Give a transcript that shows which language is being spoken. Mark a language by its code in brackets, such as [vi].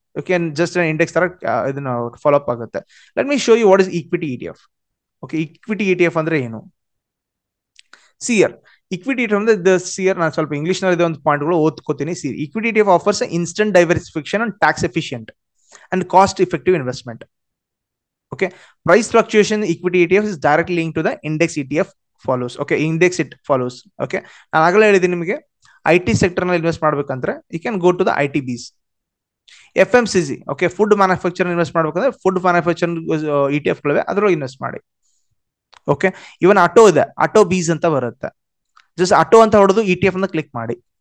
[kn] Okay, just index ತರ ಇದನ್ನ follow up ಆಗುತ್ತೆ. [en] Let me show you what is equity ETF. [kn] Okay, equity ETF ಅಂದ್ರೆ ಏನು? ಸಿಯರ್ equity ETF ಅಂದ್ರೆ ಸಿಯರ್ ನಾನು ಸ್ವಲ್ಪ ಇಂಗ್ಲಿಷ್ ನಲ್ಲಿ ಒಂದು ಪಾಯಿಂಟ್ಗಳು ಓದ್ಕೋತೀನಿ. [en] See equity ETF offers instant diversification and tax efficient and cost effective investment. Okay, price fluctuation equity ETF is directly linked to the index ETF follows. Okay, index it follows. [kn] Okay, ನಾನು ಆಗಲೇ ಹೇಳಿದ್ದೀನಿ ನಿಮಗೆ IT sector ನಲ್ಲಿ invest ಮಾಡ್ಬೇಕಂದ್ರೆ [en] You can go to the ITBs. [kn] FMCG, okay, food manufacture invest ಮಾಡ್ಬೇಕಂದ್ರೆ food manufacture ETF ಗಳಿವೆ, ಅದರೊಳಗೆ invest ಮಾಡಿ. ಓಕೆ, ಇವನ್ ಆಟೋ ಇದೆ, ಆಟೋ ಬೀಸ್ ಅಂತ ಬರುತ್ತೆ, ಜಸ್ಟ್ ಆಟೋ ಅಂತ ಹೊಡೆದು ETF ಅನ್ನ ಕ್ಲಿಕ್ ಮಾಡಿ.